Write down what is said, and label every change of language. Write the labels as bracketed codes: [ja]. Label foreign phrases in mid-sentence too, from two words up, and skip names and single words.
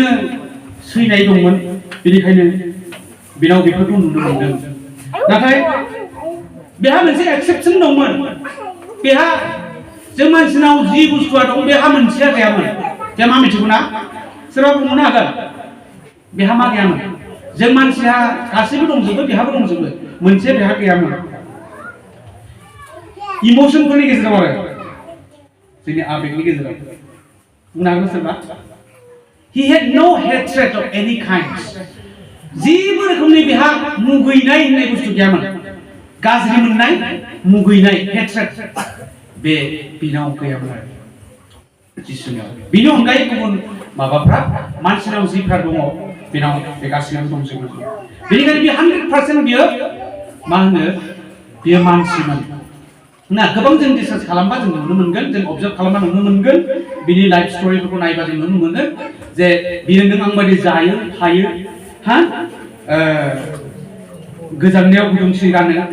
[brx] सैनाय दंमोन बेनिखायनो बेनाव बेफोरखौ नुनो मोनदों नाथाय बेहा मोनसे एक्सेप्शन दंमोन बेहा जों मानसिनाव जि बुस्थुआ दं बेहा मोनसेया गैयामोन जों मा मिथिगौ ना सोरबा बुंनो हागोन बेहा मा गैयामोन जों मानसिहा गासैबो दंजोबो बेहाबो दंजोबो मोनसे बेहा गैयामोन इमोशनफोरनि गेजेराव आरो जोंनि आबेगनि गेजेराव बुंनो हागोन सोरबा [en] he had no hatred of any kind [brx] जेबो रोखोमनि बेहा मुगैनाय होननाय बुस्थु गैयामोन गाज्रि मोननाय मुगैनाय hatred बे बिनाव गैयामोन आरो जिसुनियाव बिनि अनगायै गुबुन माबाफ्रा मानसिनाव जिफ्रा दङ बेनाव बे गासैनाव दंजोबो बेनिखायनो बे 100% बियो मा होनो बियो मानसिमोन ना गोबां जों रिसार्च खालामबा जों नुनो मोनगोन जों अबजार्भ खालामबा नुनो मोनगोन बिनि [en] life stories [brx] नायबा जों नुनो मोनगोन जे बियो नों आं बायदि जायो थायो गोजांनायाव गुदुं सि गानो